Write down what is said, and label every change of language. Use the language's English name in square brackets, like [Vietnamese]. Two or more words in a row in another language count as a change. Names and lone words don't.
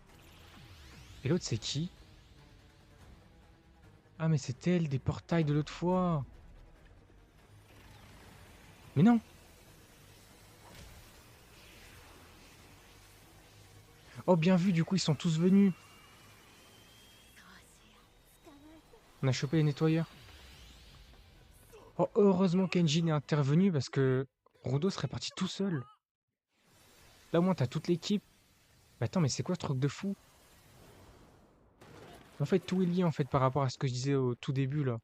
[French] Et l'autre, c'est qui? Ah, mais c'est elle des portails de l'autre fois. Mais non. Oh, bien vu, du coup, ils sont tous venus. [Japanese] そうしよう。捕まえた。 [French] On a chopé les nettoyeurs. Oh, heureusement qu'Enjin est intervenu parce que Rudo serait parti tout seul. Là, au moins, t'as toute l'équipe. Mais attends, mais c'est quoi ce truc de fou? En fait, tout est lié en fait par rapport à ce que je disais au tout début là.